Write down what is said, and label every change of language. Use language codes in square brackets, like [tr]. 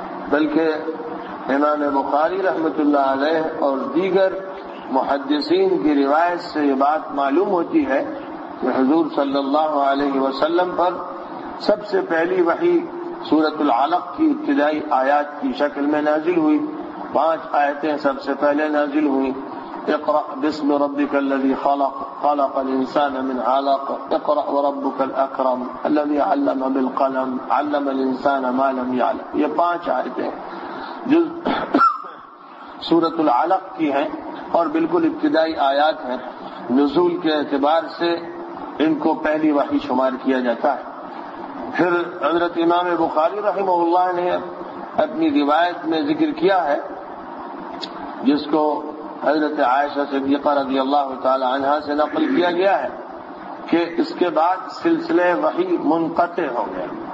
[ur] بلکہ امام بخاری رحمۃ اللہ علیہ اور دیگر محدثین کی روایت سے یہ بات معلوم ہوتی ہے کہ حضور صلی اللہ علیہ وسلم پر سب سے پہلی وحی سورۃ العلق کی ابتدائی آیات کی شکل میں نازل ہوئی. 5 آیتیں سب سے پہلے نازل ہوئیں. [ar] اقرأ باسم ربك الذي خلق خلق الإنسان من علق اقرأ وربك الأكرم الذي علم بالقلم علم الإنسان ما لم يعلم. [ur] یہ 5 آیتیں جو سورۃ العلق کی ہیں اور بالکل ابتدائی آیات ہیں. نزول کے اعتبار سے ان کو پہلی وحی شمار کیا جاتا ہے. پھر حضرت امام بخاری رحمہ اللہ نے اپنی روایت میں ذکر کیا ہے جس کو حضرت عائشہ صدیقہ رضی اللہ تعالی عنہا سے نقل کیا گیا ہے کہ اس کے بعد سلسلہ وحی منقطع ہو گیا.